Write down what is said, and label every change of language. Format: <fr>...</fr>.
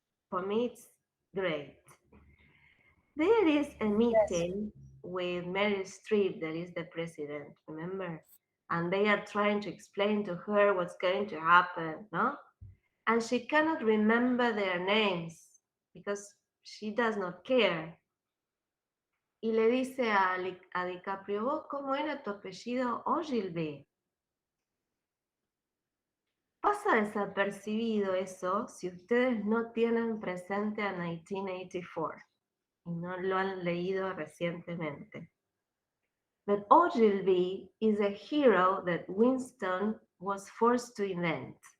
<en>For me, it's great. There is a meeting with Meryl Streep, that is the president, remember? And they are trying to explain to her what's going to happen, no? And she cannot remember their names because she does not care.</en> <es>Y le dice a DiCaprio, ¿vos cómo era tu apellido? Ogilvy. Pasa desapercibido eso si ustedes no tienen presente a 1984 y no lo han leído recientemente.</es> <en>But Ogilvy is a hero that Winston was forced to invent.</en>